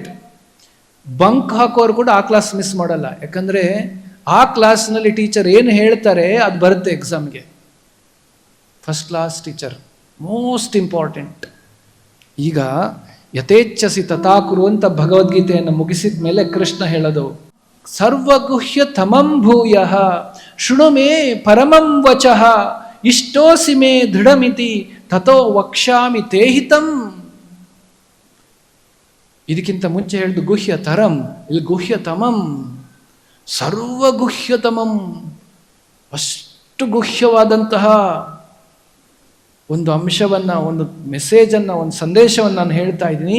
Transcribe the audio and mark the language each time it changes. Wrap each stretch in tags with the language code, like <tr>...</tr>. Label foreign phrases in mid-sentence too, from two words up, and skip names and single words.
<kn>ಬಂಕ್ ಹಾಕೋರು ಕೂಡ ಆ</kn> <en>class miss</en> <kn>ಮಾಡಲ್ಲ, ಯಾಕಂದರೆ ಆ ಕ್ಲಾಸ್ನಲ್ಲಿ ಟೀಚರ್ ಏನು ಹೇಳ್ತಾರೆ ಅದು ಬರುತ್ತೆ ಎಕ್ಸಾಮ್ಗೆ.</kn> <en>First class teacher most important.</en> <sa>ಈಗ ಯಥೇಚ್ಛಸಿ ತಥಾಕುರು</sa> <kn>ಅಂತ ಭಗವದ್ಗೀತೆಯನ್ನು ಮುಗಿಸಿದ ಮೇಲೆ ಕೃಷ್ಣ ಹೇಳೋದು,</kn> <sa>ಸರ್ವಗುಹ್ಯ ತಮಂ ಭೂಯ ಶೃಣು ಮೇ ಪರಮಂ ವಚಃ ಇಷ್ಟೋಸಿ ಮೇ ದೃಢಮಿತಿ ತಥೋ ವಕ್ಷ್ಯಾಮಿ ತೇಹಿತಂ.</sa> <kn>ಇದಕ್ಕಿಂತ ಮುಂಚೆ ಹೇಳಿದ್ದು</kn> <sa>ಗುಹ್ಯ ತರಂ,</sa> <kn>ಇಲ್ಲಿ</kn> <sa>ಗುಹ್ಯ ತಮಂ,</sa> <kn>ಸರ್ವಗುಹ್ಯತಮಂ, ಅಷ್ಟು ಗುಹ್ಯವಾದಂತಹ ಒಂದು ಅಂಶವನ್ನು, ಒಂದು ಮೆಸೇಜನ್ನು, ಒಂದು ಸಂದೇಶವನ್ನು ನಾನು ಹೇಳ್ತಾ ಇದ್ದೀನಿ.</kn>